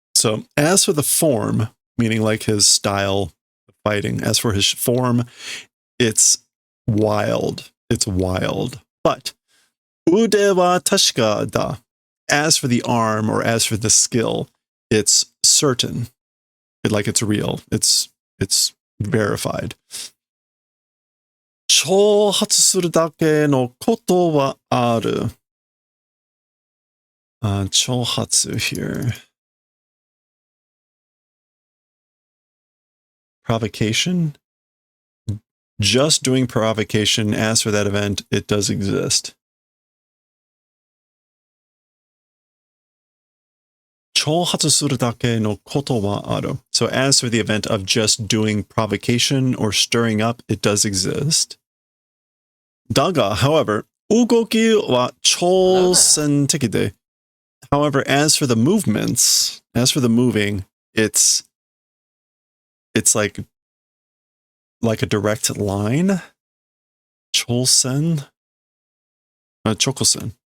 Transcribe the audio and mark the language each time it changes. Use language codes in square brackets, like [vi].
[en] So as for the form, meaning like his style of fighting, as for his form, it's wild. It's wild. But [ja] ude wa tashika da. [en] As for the arm or as for the skill, it's certain. Like it's real. It's verified. [ja] 挑発するだけのことはある。 [en] 挑発 here. Provocation? Just doing provocation. As for that event, it does exist. [ja] 挑発するだけのことはある. [en] So as for the event of just doing provocation or stirring up, it does exist. [ja] だが, [en] however, [ja] 動きは挑戦的で. [en] However, as for the movements, as for the moving, it's like a direct line. [ja] 挑戦?Chokosen.